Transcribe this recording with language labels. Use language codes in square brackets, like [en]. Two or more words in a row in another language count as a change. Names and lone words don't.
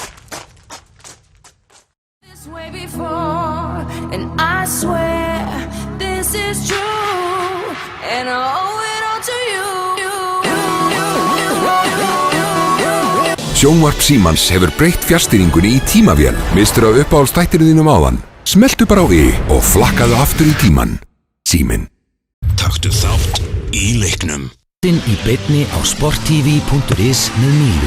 [en] This way before, and I swear this is true, and I owe it all to you. [is] Sjónvarp Símans hefur breytt fjarstýringunni í tímavél. Mistur af uppáhaldsþættinum þínum áðan. Smelltu bara á og flakkaðu aftur í tíman. Síminn. Taktu þátt í leiknum. Í beinni á sporttv.is með Mílu.